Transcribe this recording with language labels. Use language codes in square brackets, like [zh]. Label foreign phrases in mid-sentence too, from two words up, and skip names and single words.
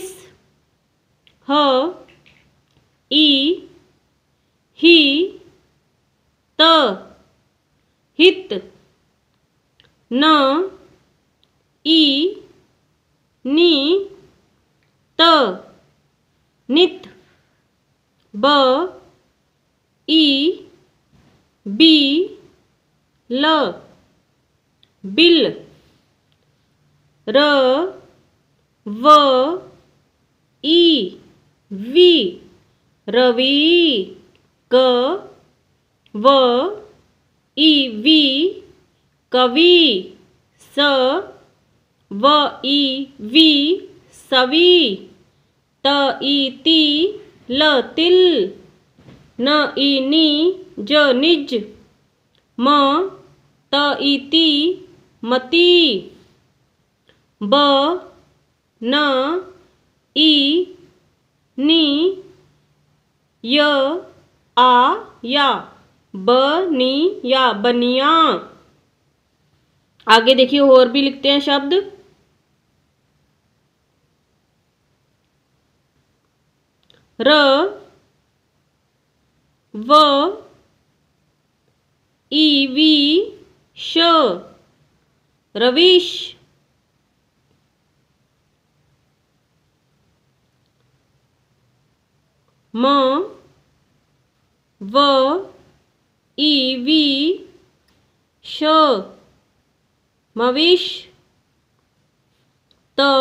[hi] ह, ई, ही, त, हित, न, ई, नी, त, नित, ब, ई, बी, ल, बिल, र, व, ई, वी, रवि, क, व, ई, वी, कवि, स, व, ई, वी, सवि, त, ई, ती, ल, तिल, न, ई, नी, ज, निज, म, त, ई, ती, मती, ब, न, ई, नी, य, आ, या, बनी या बनिया। आगे देखिए, और भी लिखते हैं शब्द। र, व, ई, वी, श, रविश, म, व, ई, वी, श, मविश, त,